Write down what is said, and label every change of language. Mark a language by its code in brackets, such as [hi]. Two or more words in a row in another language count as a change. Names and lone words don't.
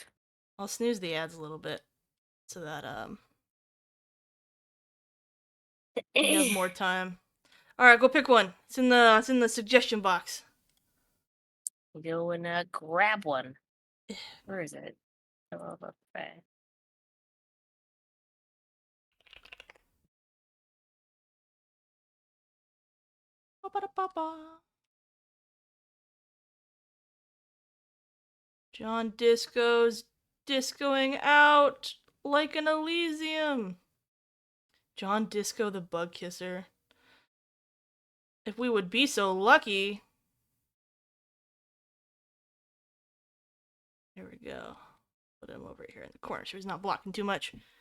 [en] I'll snooze the ads a little bit so that he has more time. All right, go pick one. It's in the suggestion box. Go and grab one. Where is it? Oh, okay. Ba-ba-da-ba-ba. John Disco's discoing out like an Elysium. John Disco the Bug Kisser. If we would be so lucky. There we go. Put him over here in the corner so he's not blocking too much.